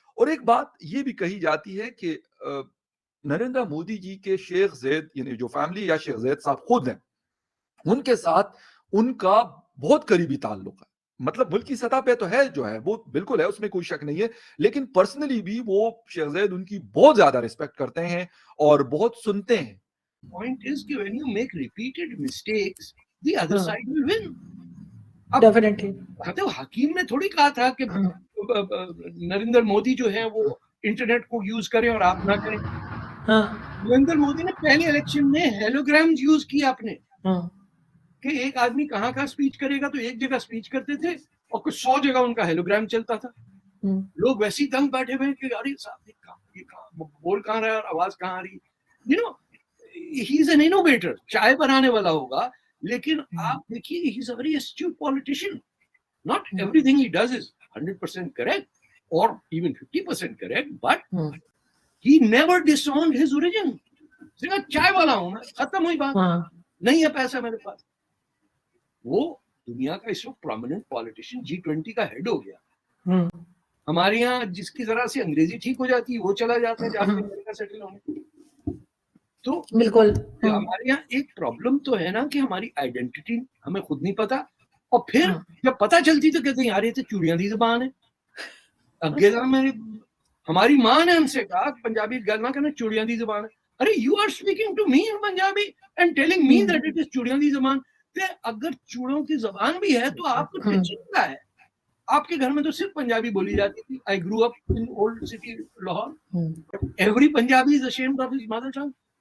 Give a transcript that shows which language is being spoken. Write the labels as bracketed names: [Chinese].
[Urdu] और एक बात ये भी कही जाती है कि नरेंद्र मोदी जी के शेख ज़ैद यानी जो फैमिली या शेख ज़ैद साहब खुद हैं, ان کے ساتھ ان کا بہت قریبی تعلق ہے. مطلب ملک کی سطح پہ تو ہے جو ہے وہ بالکل ہے, اس میں کوئی شک نہیں ہے, لیکن پرسنلی بھی وہ شیخ زید ان کی بہت زیادہ ریسپیکٹ کرتے ہیں اور بہت سنتے ہیں. [English] Point is [Urdu] کہ [English] when you make repeated mistakes, the other side will win. Definitely. [Urdu] حکیم نے تھوڑی کہا تھا کہ نریندر مودی جو ہے وہ انٹرنیٹ کو یوز کریں اور آپ نہ کریں. نریندر مودی نے پہلے الیکشن میں ہیلوگرام یوز کیا اپنے, کہ ایک آدمی کہاں کا اسپیچ کرے گا تو ایک جگہ اسپیچ کرتے تھے اور کچھ 100 جگہ ان کا ہیلوگرام چلتا تھا. لوگ ویسے ہی دنگ بیٹھے ہوئے کہ ارے صاحب یہ بول کہاں رہا ہے اور آواز کہاں آ رہی. [English] you know he is an innovator, [Urdu] چائے بنانے والا ہوگا, لیکن آپ دیکھیے [English] He is a very astute politician. Not everything he does is 100% correct or even 50% correct, but he never disowned his origin. [Urdu] صرف چائے والا ہوں میں, ختم ہوئی بات, نہیں ہے پیسہ میرے پاس. وہ دنیا کا اس وقت پرومیننٹ پالیٹیشین G20 کا ہیڈ ہو گیا. ہمارے یہاں جس کی ذرا سے انگریزی ٹھیک ہو جاتی ہے وہ چلا جاتا ہے جا کے امریکہ سیٹل ہونے. تو بالکل ہمارے یہاں ایک پرابلم تو ہے نا کہ ہماری آئیڈینٹی ہمیں خود نہیں پتا, اور پھر جب پتہ چلتی تو کہتے ہیں یار یہ تو [Punjabi] چوڑیاں دی زبان [Urdu] ہے. [Punjabi] اگے ہماری ماں نے ہم سے کہا پنجابی گل نہ کرنا, چوڑیاں دی زبان ہے. [English] array you are speaking to me in Punjabi and telling me that it is [Punjabi] چوڑیاں دی زبان. [Urdu] اگر چوڑوں کی زبان بھی ہے تو آپ کو ٹینشن کیا ہے؟ آپ کے گھر میں تو صرف پنجابی بولی جاتی تھی. [English] I grew up in old city Lahore. Every Punjabi is ashamed of his mother tongue.